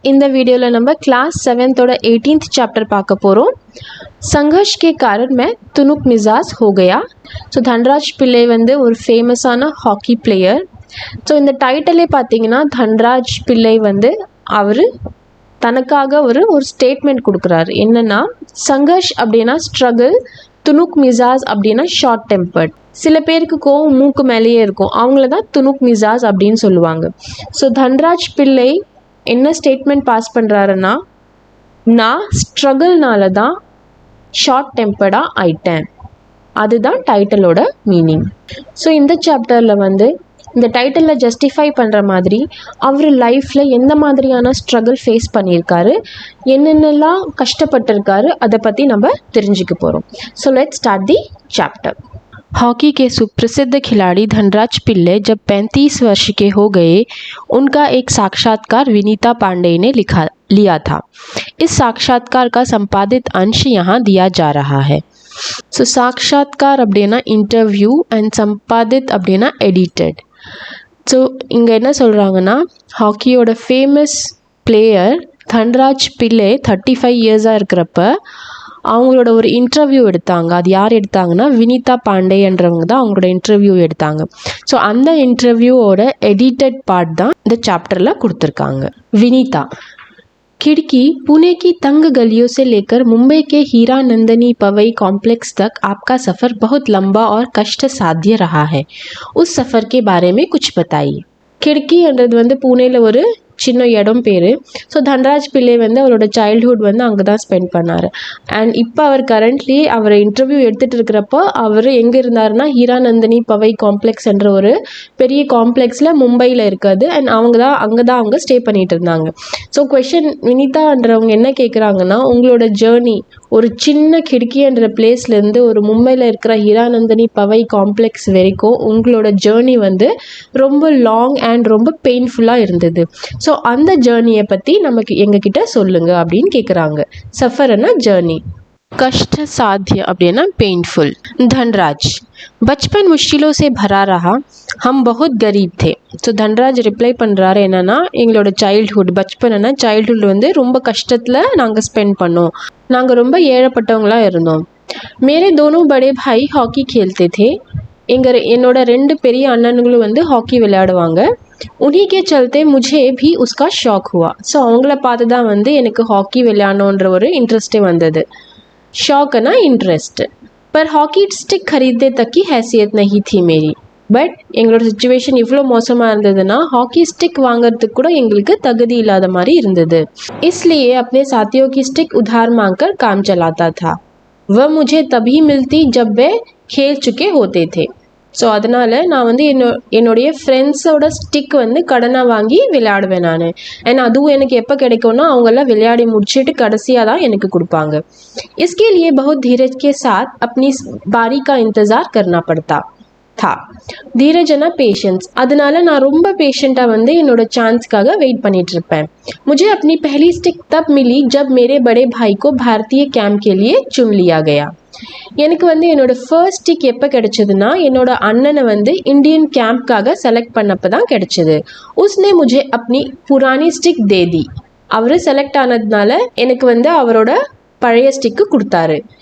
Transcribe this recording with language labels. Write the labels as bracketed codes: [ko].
[ta] இந்த வீடியோவில் நம்ம கிளாஸ் 7th 18th சாப்டர் பார்க்க போகிறோம்। [hi] संघर्ष के कारण मैं तुनुक मिजाज हो गया। [ta] ஸோ தன்ராஜ் பிள்ளை வந்து ஒரு ஃபேமஸான ஹாக்கி பிளேயர்। ஸோ இந்த டைட்டிலே பார்த்தீங்கன்னா தன்ராஜ் பிள்ளை வந்து அவர் தனக்காக ஒரு ஸ்டேட்மெண்ட் கொடுக்குறாரு। என்னென்னா சங்கர்ஷ் அப்படின்னா ஸ்ட்ரகிள், துணுக் மிசாஸ் அப்படின்னா ஷார்ட் டெம்பர்ட்। சில பேருக்கு கோவம் மூக்கு மேலேயே இருக்கும், அவங்கள தான் துணுக் மிசாஸ் அப்படின்னு சொல்லுவாங்க। ஸோ தன்ராஜ் பிள்ளை என்ன ஸ்டேட்மெண்ட் பாஸ் பண்ணுறாருன்னா, நான் ஸ்ட்ரகிள்னால தான் ஷார்ட் டெம்பர்டாக ஆயிட்டேன், அதுதான் டைட்டிலோட மீனிங்। ஸோ இந்த சாப்டரில் வந்து இந்த டைட்டிலில் ஜஸ்டிஃபை பண்ணுற மாதிரி அவர் லைஃப்பில் எந்த மாதிரியான ஸ்ட்ரகிள் ஃபேஸ் பண்ணியிருக்காரு, என்னென்னலாம் கஷ்டப்பட்டிருக்காரு, அதை பற்றி நம்ம தெரிஞ்சுக்க போகிறோம்। [en] So let's start the chapter. [hi] Hockey के सुप्रसिद्ध खिलाड़ी धनराज पिल्ले जब 35 वर्ष के हो गए, उनका एक साक्षात्कार विनीता पांडे ने लिया था। इस साक्षात्कार का संपादित अंश यहाँ दिया जा रहा है। [ta] सो साक्षात्कार அப்படினா इंटरव्यू एंड संपादित அப்படினா एडिटेड। ஸோ இங்கே என்ன சொல்கிறாங்கன்னா, ஹாக்கியோட ஃபேமஸ் பிளேயர் தன்ராஜ் பிள்ளை 35 இயர்ஸாக இருக்கிறப்ப அவங்களோட ஒரு இன்டர்வியூ எடுத்தாங்க। அது யார் எடுத்தாங்கன்னா, வினிதா பாண்டேன்றவங்க தான் அவங்களோட இன்டர்வியூ எடுத்தாங்க। ஸோ அந்த இன்டர்வியூவோட எடிட்டட் பார்ட் தான் இந்த சாப்டரில் கொடுத்துருக்காங்க। [hi] विनीता, खिड़की पुणे की तंग गलियों से लेकर मुंबई के हीरा नंदनी पवई कॉम्प्लेक्स तक आपका सफ़र बहुत लंबा और कष्ट साध्य रहा है। उस सफ़र के बारे में कुछ बताइए। [ta] खिड़कीன்றது வந்து பூனேல ஒரு சின்ன இடம் பேர்। ஸோ தன்ராஜ் பிள்ளை வந்து அவரோட சைல்ட்ஹுட் வந்து அங்கே தான் ஸ்பெண்ட் பண்ணார்। அண்ட் இப்போ அவர் கரண்ட்லி அவர் இன்டர்வியூ எடுத்துகிட்டு இருக்கிறப்போ அவர் எங்கே இருந்தாருன்னா, ஹீராநந்தினி பவை காம்ப்ளெக்ஸ் என்ற ஒரு பெரிய காம்ப்ளெக்ஸில் மும்பையில் இருக்காது। அண்ட் அங்கே தான் அவங்க ஸ்டே பண்ணிகிட்டு இருந்தாங்க। ஸோ கொஷின் வினிதான்றவங்க என்ன கேட்குறாங்கன்னா, உங்களோட ஜேர்னி ஒரு சின்ன கிடுக்கின்ற பிளேஸ்லேருந்து ஒரு மும்பையில் இருக்கிற ஹீராநந்தினி பவை காம்ப்ளெக்ஸ் வரைக்கும் உங்களோட ஜேர்னி வந்து ரொம்ப லாங் அண்ட் ரொம்ப பெயின்ஃபுல்லாக இருந்தது। ஸோ அந்த ஜேர்னியை பற்றி நமக்கு எங்ககிட்ட சொல்லுங்க அப்படின்னு கேட்குறாங்க। சஃபர்னா ஜேர்னி, कष्ट साध्य அப்படின்னா पेनफुल। [hi] धनराज, बचपन मुश्किलों से भरा रहा, हम बहुत गरीब थे। [ta] ஸோ தன்ராஜ் ரிப்ளை பண்ணுறாரு என்னென்னா, எங்களோட சைல்ட்ஹுட், பச்பன்னா சைல்ட்ஹுட் வந்து ரொம்ப கஷ்டத்தில் நாங்கள் ஸ்பெண்ட் பண்ணோம், நாங்கள் ரொம்ப ஏழைப்பட்டவங்களாக இருந்தோம்। [hi] मेरे दोनों बड़े भाई हॉकी खेलते थे। [ta] என்னோட 2 பெரிய அண்ணனுங்களும் வந்து ஹாக்கி விளையாடுவாங்க। [hi] उन्हीं के चलते मुझे भी उसका शौक हुआ। [ta] ஸோ அவங்கள பார்த்து தான் வந்து எனக்கு ஹாக்கி விளையாடணுன்ற ஒரு இன்ட்ரெஸ்ட்டே வந்தது। [hi] शौकना इंटरेस्ट, पर हॉकी स्टिक खरीदने तक की हैसियत नहीं थी मेरी। [ta] பட் எங்களோட சுச்சுவேஷன் இவ்வளோ மோசமாக இருந்ததுன்னா ஹாக்கி ஸ்டிக் வாங்கிறதுக்கு கூட எங்களுக்கு தகுதி இல்லாத மாதிரி இருந்தது। [hi] इसलिए अपने साथियों की स्टिक उधार मांगकर काम चलाता था। वह मुझे तभी मिलती जब वे खेल चुके होते थे। [ta] ஸோ அதனால் நான் வந்து என்னுடைய ஃப்ரெண்ட்ஸோட ஸ்டிக் வந்து கடனாக வாங்கி விளையாடுவேன் நான்। அண்ட் அதுவும் எனக்கு எப்போ கிடைக்கும்னா, அவங்கெல்லாம் விளையாடி முடிச்சுட்டு கடைசியாக தான் எனக்கு கொடுப்பாங்க। [hi] इसके लिए बहुत धीरज के साथ अपनी बारी का इंतज़ार करना पड़ता था। [ta] धीरजना पेशेंस, அதனால நான் ரொம்ப பேஷண்ட்டாக வந்து என்னோட சான்ஸ்க்காக வெயிட் பண்ணிட்டு இருப்பேன்। [hi] मुझे अपनी पहली स्टिक तब मिली जब मेरे बड़े भाई को भारतीय कैंप के लिए चुन लिया गया। [ta] எனக்கு வந்து என்னோட ஃபர்ஸ்ட் ஸ்டிக் எப்போ கிடைச்சதுன்னா, என்னோட அண்ணனை வந்து இந்தியன் கேம்ப்காக செலக்ட் பண்ணப்போ தான் கிடைச்சது। [hi] உஸ்னே முझे अपनी पुरानी स्टिक दे दी। [ta] அவர் செலக்ட் ஆனதுனால எனக்கு வந்து அவரோட பழைய ஸ்டிக்கு கொடுத்தாரு।